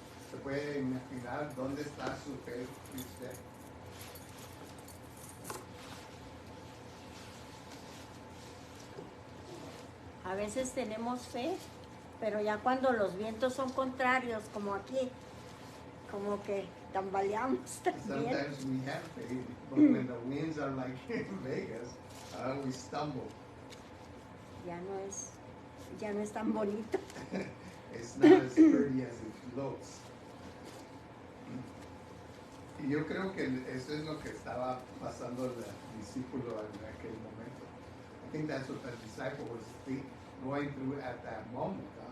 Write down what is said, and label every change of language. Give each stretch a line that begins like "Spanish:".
Spanish: ¿Se puede imaginar dónde está su fe usted? A veces tenemos fe, pero ya cuando los vientos son contrarios, como aquí, como que tambaleamos también.
English: Sometimes we have faith, but when the winds are like in Vegas, we stumble.
Spanish: Ya no es tan bonito.
English: It's not as pretty as it looks.
Spanish: Y yo creo que eso es lo que estaba pasando el discípulo en aquel momento.
English: I think that's what the disciple was going through at that moment.